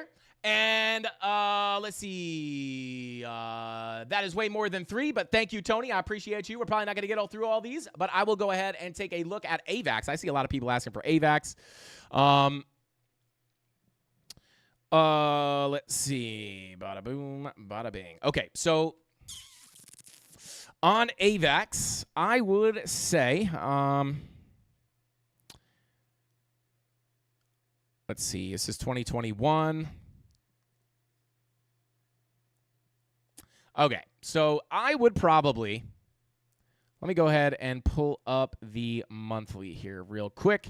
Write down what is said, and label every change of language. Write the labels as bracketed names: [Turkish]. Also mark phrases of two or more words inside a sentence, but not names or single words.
[English] And let's see. That is way more than 3, but thank you, Tony. I appreciate you. We're probably not going to get through all these, but I will go ahead and take a look at AVAX. I see a lot of people asking for AVAX. Let's see. Bada boom, bada bing. Okay, so On AVAX, I would say, let's see, this is 2021. Okay, so I would probably, let me go ahead and pull up the monthly here real quick.